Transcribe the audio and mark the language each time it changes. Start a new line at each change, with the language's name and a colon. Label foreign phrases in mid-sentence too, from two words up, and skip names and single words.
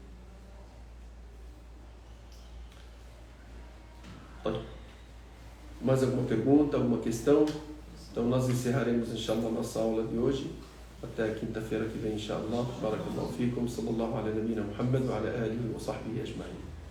Portuguese: Mais alguma pergunta, alguma questão? Então nós encerraremos, inshallah, a nossa aula de hoje. Até quinta-feira que vem, inshallah.
Arabic: بارك الله فيكم، صلى الله على نبينا محمد وعلى آله وصحبه أجمعين.